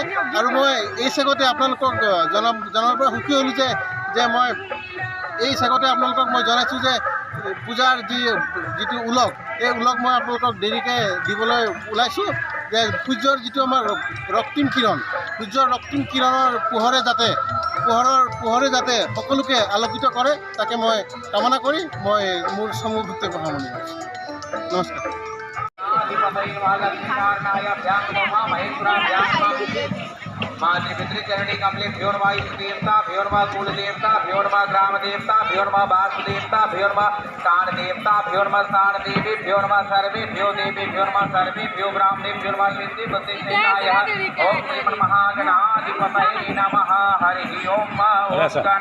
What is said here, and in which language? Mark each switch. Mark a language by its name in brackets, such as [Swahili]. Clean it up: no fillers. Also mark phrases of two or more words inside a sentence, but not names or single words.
[Assamese] আৰু মই এই চেগতে আপোনালোকক জনাৰ পৰা সুখী হ'লোঁ যে মই এই চেগতে আপোনালোকক মই জনাইছোঁ যে পূজাৰ যিটো ওলগ, এই ওলগ মই আপোনালোকক দেৰিকৈ দিবলৈ ওলাইছোঁ। যে সূৰ্যৰ যিটো আমাৰ ৰক্তিম কিৰণ, সূৰ্যৰ ৰক্তিম কিৰণৰ পোহৰে যাতে সকলোকে আলোকিত কৰে, তাকে মই কামনা কৰি মই মোৰ চমু বক্তব্য সামৰণি মাৰিছোঁ। নমস্কাৰ। [Sanskrit] मातृपितृचरणी कमलेभ्योर्वा देवता भ्योर्वा कुल देवता भ्योर्वा ग्राम देवता भ्योर्वा वासु देवता भ्योर्वा स्थान देवता भ्योर्वा स्थान देवी भ्योर्वा सर्वे भ्यो देवी भ्योर्वा सर्वे भ्यो ब्राह्मणे भ्योर्वा सिद्धि बुद्धि सेनाय ओम श्रीमन्महागणाधिपतये नमः हरि ओम गणानां